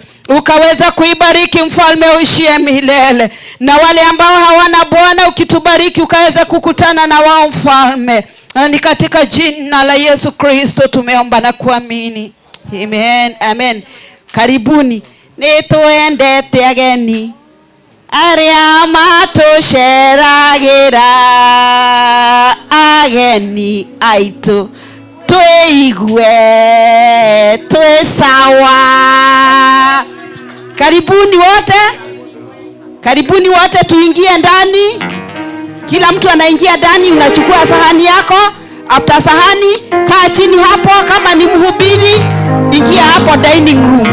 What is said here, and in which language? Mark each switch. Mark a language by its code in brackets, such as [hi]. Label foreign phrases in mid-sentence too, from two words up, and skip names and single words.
[sw] Ukaweza kuibariki mfalme uishie milele. Na wale ambao hawana Bwana, ukitubariki ukaweza kukutana na wao mfalme. Ni katika jina la Yesu Kristo tumeomba na kuamini. Amen. Amen. Karibuni. [ki] Nituendete ageni aria matusheragira ageni aitu tuigue twe sawa. [sw] Karibuni wote. Karibuni wote, tuingie ndani. Kila mtu anaingia ndani, unachukua sahani yako. After sahani, kaa chini hapo. Kama ni mhubiri, ingia hapo [en] dining room.